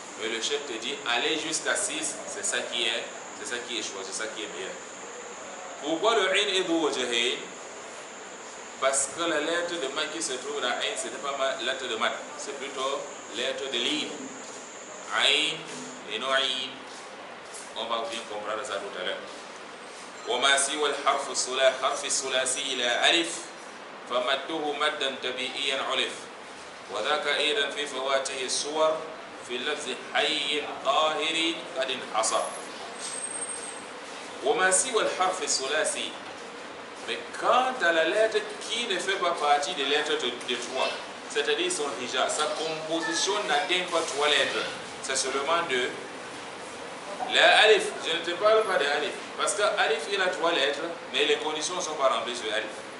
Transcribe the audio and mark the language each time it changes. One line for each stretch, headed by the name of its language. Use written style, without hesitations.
French: Mais le chef te dit, aller jusqu'à 6, c'est ça qui est choisi, c'est ça qui est meilleur. Pourquoi le ain est wajhayn? Parce que la lettre de mat qui se trouve dans ain, ce n'est pas la lettre de mat, c'est plutôt lettre de ligne. Ain et non ain. On va bien comprendre ça tout à l'heure.
Arabic: وما سوى الحرف الثلاثي إلى ألف فمده مدا تبيئيا علف وذاك أيضا في فواته الصور في اللفظ حي طاهر قد انحصر. وما سوى الحرف الثلاثي,
French: mais quant à la lettre qui ne fait pas partie des lettres de 3, c'est-à-dire son hija, sa composition n'atteint pas 3 lettres, c'est seulement 2. La alif, je ne te parle pas de alif, parce que alif il a 3 lettres, mais les conditions ne sont pas remplies sur alif.